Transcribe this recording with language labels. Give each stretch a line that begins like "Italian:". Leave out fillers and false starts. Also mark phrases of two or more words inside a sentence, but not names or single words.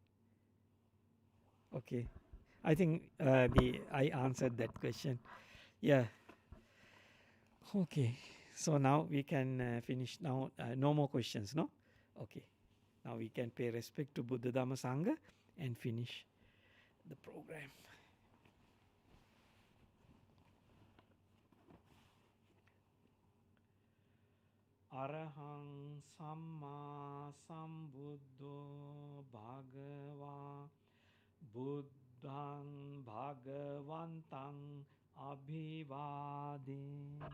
English: I think I answered that question. Yeah. Okay. So now we can finish now. No more questions, no? Okay. Now we can pay respect to Buddha Dhamma Sangha and finish the program.
Pali: Arahang Samma Sambuddho Bhagava Buddhang Bhagavantang Abhivade